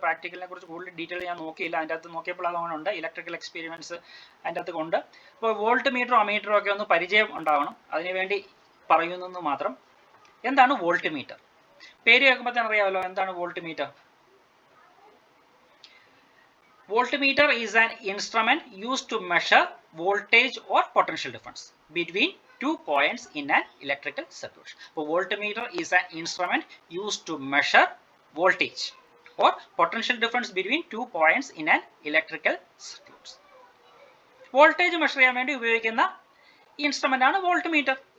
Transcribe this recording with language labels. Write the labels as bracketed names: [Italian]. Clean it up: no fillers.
[Malayalam] പ്രാക്ടിക്കലിനെ കുറിച്ച് കൂടുതൽ ഡീറ്റെയിൽ ഞാൻ നോക്കിയില്ല. അതിൻ്റെ അകത്ത് നോക്കിയപ്പോൾ അങ്ങനെ ഉണ്ട്, ഇലക്ട്രിക്കൽ എക്സ്പെരിമെന്റ്സ് അതിൻ്റെ അകത്ത് ഉണ്ട്. അപ്പോൾ വോൾട്ട് മീറ്ററും അമീറ്ററും ഒക്കെ ഒന്ന് പരിചയം ഉണ്ടാവണം, അതിനുവേണ്ടി പറയുന്നു മാത്രം. എന്താണ് വോൾട്ട് മീറ്റർ? പേര് കേൾക്കുമ്പോൾ തന്നെ അറിയാമല്ലോ എന്താണ് volt meter. [English] Voltmeter is an instrument used to measure voltage or potential difference between two points in an electrical circuit. So, voltmeter is an instrument used to measure voltage or potential difference between two points in an electrical circuit. [Malayalam] Voltage measure ചെയ്യാൻ വേണ്ടി ഉപയോഗിക്കുന്ന instrument ആണ് voltmeter.